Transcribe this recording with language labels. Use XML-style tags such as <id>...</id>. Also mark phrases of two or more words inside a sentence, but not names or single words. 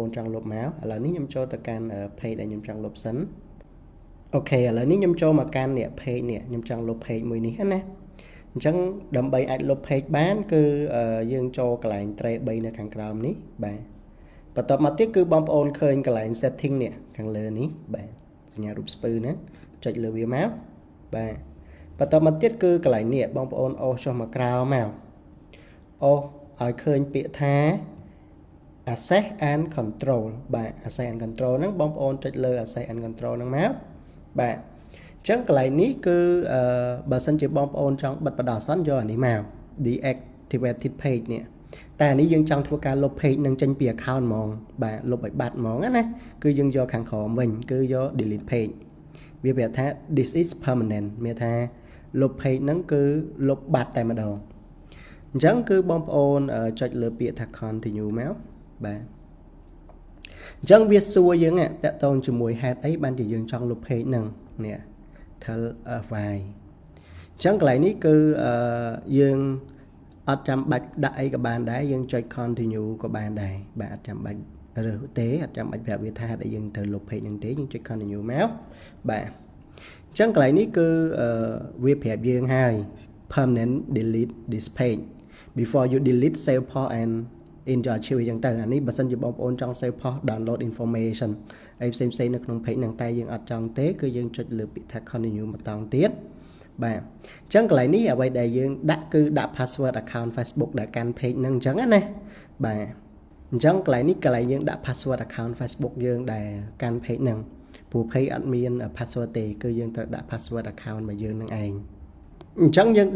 <km>នចង់លុបមកឥឡូវនេះខ្ញុំចូលទៅកាន់ page ដែលខ្ញុំចង់លុបសិនអូខេឥឡូវនេះខ្ញុំចូលមកកាន់នេះ page នេះខ្ញុំចង់លុប page មួយនេះណាអញ្ចឹងដើម្បីអាចលុប page បានគឺយើងចូលកន្លែង tray 3នៅខាងក្រោមនេះបាទបន្ទាប់មកទៀតគឺបងប្អូនឃើញកន្លែង setting នេះខាងលើនេះបាទសញ្ញារូបស្ពឺណាចុចលើវាមកបាទបន្ទាប់មកទៀតគឺកន្លែងនេះបងប្អូនអូសចុះមកក្រោមមកអូសឲ្យឃើញពាក្យថា</km> <en>access and control</en> <km>បាទ</km> <en>access and control</en> <km>ហ្នឹងបងប្អូនចុចលើ</km> <en>access and control</en> <km>ហ្នឹងមកបាទអញ្ចឹងកន្លែងនេះគឺ បើសិនជាបងប្អូនចង់បិទបណ្ដោះអាសន្នយកអានេះមក</km> <en>deactivated page</en> <km>នេះតែអានេះយើងចង់ធ្វើការលុប page នឹងចេញពី account ហ្មងបាទលុបឲ្យបាត់ហ្មងណាគឺយើងយកខាងក្រោមវិញគឺយក</km> <en>delete page</en> <km>វាប្រាប់ថា</km> <en>this is permanent</en> <km>មានថាលុប page ហ្នឹងគឺលុបបាត់តែម្ដងអញ្ចឹងគឺបងប្អូនចុចលើពាក្យថា continue មកបាទអ ញ្ចឹងវាសួរយើងតកតងជាមួយ head អីបានជាយើងចង់លុប page ហ្នឹងនេះ</km> <en>tell why</en> <km>អញ្ចឹងកន្លែងនេះគឺយើងអត់ចាំបាច់ដាក់អីក៏បានដែរយើងចុច continue ក៏បានដែរបាទអត់ចាំបាច់រើសទេអត់ចាំបាច់ប្រាប់វាថាដែលយើងត្រូវលុប page ហ្នឹងទេយើងចុច continue មកបាទអញ្ចឹងកន្លែងនេះគឺវាប្រាប់យើងហើយ</km> <en>permanent delete this page before you delete save post and in your archive</en> <km>អញ្ចឹងទៅអានេះបើសិនជាបងប្អូនចង់</km> <en>save post download information</en> <km>អីផ្សេងៗនៅក្នុង page ហ្នឹងតែយើងអត់ចង់ទេគឺយើងចុចលើពាក្យថា continue ម្ដងទៀតបាទអញ្ចឹងកន្លែងនេះអ្វីដែលយើងដាក់គឺដាក់</km> <en>password account Facebook</en> <km>ដែលកាន់ page ហ្នឹងអញ្ចឹងណាបាទអញ្ចឹងកន្លែងនេះកន្លែងយើងដាក់</km> <en>password account Facebook</en> <km>យើងដែលកាន់ page ហ្នឹងព្រោះ page អត់មាន password ទេគឺយើងត្រូវដាក់</km> <en>password account</en> <km>របស់យើងហ្នឹងឯងអញ្ចឹងយើងដាក់</km>